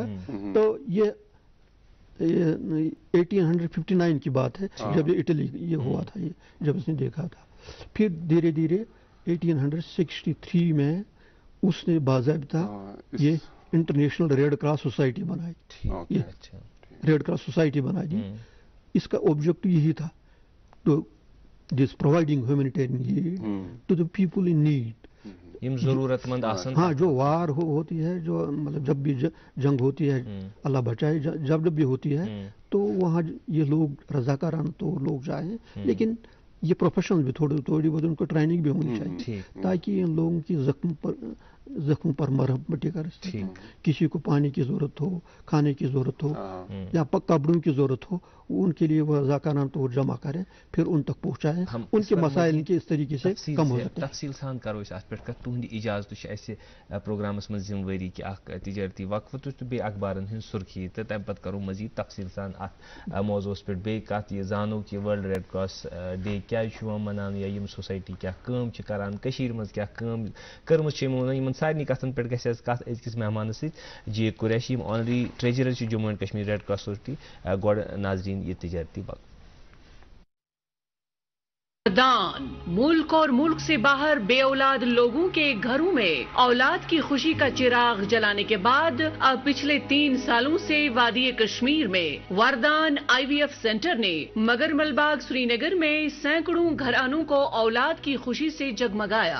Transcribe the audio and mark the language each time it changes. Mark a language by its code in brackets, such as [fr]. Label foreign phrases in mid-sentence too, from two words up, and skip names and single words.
[ur] تو یہ 1859 کی بات ہے جب یہ اٹلی یہ ہوا تھا, یہ جب اس نے دیکھا تھا. پھر دھیرے دھیرے 1863 میں اس نے باضابطہ یہ انٹرنیشنل ریڈ کراس سوسائٹی بنائی. یہ ریڈ کراس سوسائٹی بنائی دی. اس کا آبجیکٹو یہی تھا, [en] to this providing humanitarian aid to the people in need. [ks] ضرورت مند آسن, [ur] ہاں, جو وار ہوتی ہے, جو مطلب جب بھی جنگ ہوتی ہے, اللہ بچائے, جب بھی ہوتی ہے تو وہاں یہ لوگ رضاکارانہ تو لوگ جائیں, لیکن یہ پروفیشنل بھی تھوڑی بہت ان کو ٹریننگ بھی ہونی چاہیے تاکہ ان لوگوں کی زخم پر مرہم پٹی کر سکیں. کسی کو پانی کی ضرورت ہو, کھانے کی ضرورت ہو یا کپڑوں کی ضرورت ہو, ان کے لیے وہ رضاکارانہ طور جمع کریں, پھر ان تک پہنچائیں, ان کے مسائل کے اس طریقے سے کم ہو سکتے ہیں. [ks] تفصیل سان کرو اس ات پہ تہند اجازت ایسے پروگرامس من ذمہ واری کہ اخ تجارتی وقفہ تو بیٚیہِ اخبارن ہند سرخی, تو تمہ پتہ کرو مزید تفصیل سان ات موضوعس پہ بیٚیہِ کتھ, یہ زانو کہ ورلڈ ریڈ کراس ڈے کیازِ منان, یا یم سوسائٹی کیا کٲم چھِ کران, کشیر مز کیا کٲم کٔرمٕژ چھِ یمو, یمن سارنٕے کتھن پہ گژھِ کتھ أزکِس مہمانس سۭتۍ جی قریشی, یم [en] honorary treasurer [ks] چھِ جموں اینڈ کشمیر ریڈ کراس سوسائٹی. گۄڈٕ ناظرین یہ تجارتی وقت. [ur] ملک اور ملک سے باہر بے اولاد لوگوں کے گھروں میں اولاد کی خوشی کا چراغ جلانے کے بعد اب پچھلے 3 سالوں سے وادی کشمیر میں وردان IVF سینٹر نے مگر ملباغ سری نگر میں سینکڑوں گھرانوں کو اولاد کی خوشی سے جگمگایا.